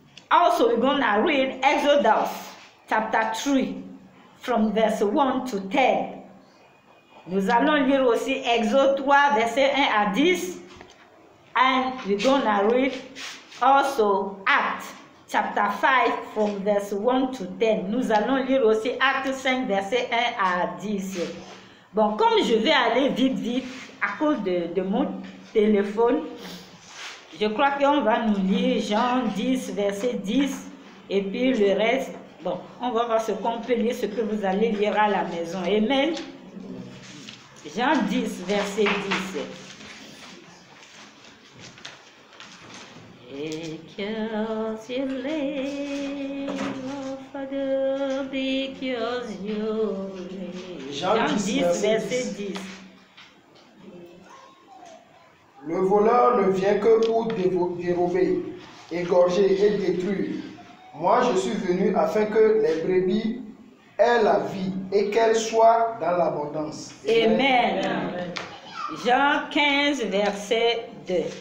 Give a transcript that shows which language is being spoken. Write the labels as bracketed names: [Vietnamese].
[English] Also, we're going to read Exodus chapter 3, from verse 1 to 10. [French] Nous allons lire aussi Exode 3, verset 1 à 10. [English] And we're going to read also Acts chapter 5, from verse 1 to 10. [French] Nous allons lire aussi Actes 5, verset 1 à 10. Bon, comme je vais aller vite, à cause de mon téléphone, je crois qu'on va nous lire Jean 10 verset 10 et puis le reste, bon, on va voir ce qu'on peut lire, ce que vous allez lire à la maison. Amen. Jean 10 verset 10. [English] Because you live, oh Father, because you live. [French] Jean 10 verset 10. Le voleur ne vient que pour dérober, égorger et détruire. Moi, je suis venu afin que les brebis aient la vie et qu'elles soient dans l'abondance. Amen. Amen. Jean 15, verset 2.